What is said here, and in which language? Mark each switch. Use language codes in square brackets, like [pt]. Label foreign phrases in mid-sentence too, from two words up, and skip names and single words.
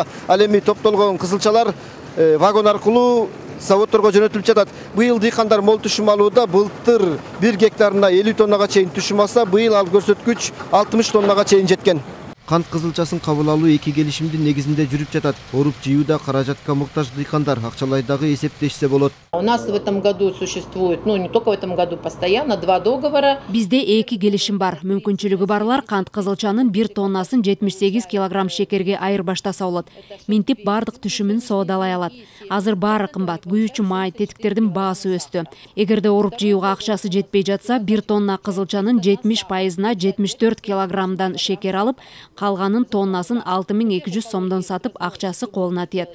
[ky] Ал эми топтолгон кызылчалар вагон аркылуу заводдорго жөнөтүлүп жатат. Быйыл дыйкандар мол түшүм алууда. Былтыр 1 гектарына 50 тоннага чейин түшүм алса, быйыл ал көрсөткүч 60 тоннага чейин жеткен. Кант кызылчасын кабыл алуу эки келишимдин негизинде жүрүп жатат. Оруп жыюуда каражатка муктаж дыйкандар акчалай дагы эсептешсе болот. [ru] У нас в этом году существует, не только в этом году, постоянно 2 договора. [ky] Бизде 2 келишим бар. Мүмкүнчүлүгү барлар кант кызылчанын 1 тоннасын 78 килограмм шекерге айырбаштаса болот. Минтип бардык түшүмүн соодалай алат. Азыр баары кымбат, күйүүчү май, тетиктердин баасы өстү. Эгерде оруп жыюуга акчасы жетпей жатса, 1 тонна кызылчанын 70%-на 74 килограммдан шекер алып, калганын тоннасын 6200 сомдон сатып, акчасы колуна тиет.